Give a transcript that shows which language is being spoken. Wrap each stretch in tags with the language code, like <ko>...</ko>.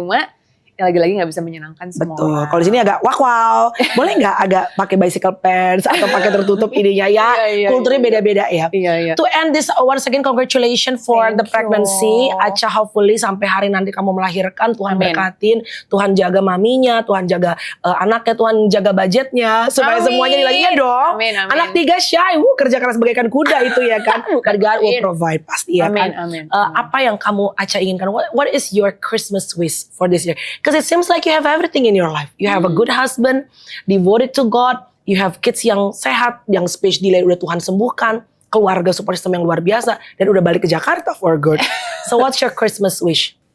<id>Cuma lagi-lagi nggak bisa menyenangkan semua. Betul. Kalau di sini agak wow. Boleh nggak agak pakai bicycle pants atau pakai tertutup ininya ya? Kulturnya beda-beda ya.</id> <en>To end this, once again congratulations for the pregnancy.</en> <id>Acha, hopefully sampai hari nanti kamu melahirkan, Tuhan berkatin, Tuhan jaga maminya, Tuhan jaga anaknya, Tuhan jaga budgetnya supaya semuanya lagi dong. Anak 3 shy, kerja keras bagaikan kuda itu ya kan.</id> <en>God will provide</en> <id>pasti ya kan. Apa yang kamu Acha inginkan?</id> <en>What is your Christmas wish for this year? Because it seems like you have everything in your life. You have a good husband, devoted to God. You have kids</en> <id>yang sehat, yang speech delay udah Tuhan sembuhkan. Keluarga support system yang luar biasa. Dan udah balik ke Jakarta</id> <en>for good. So what's your Christmas wish?</en>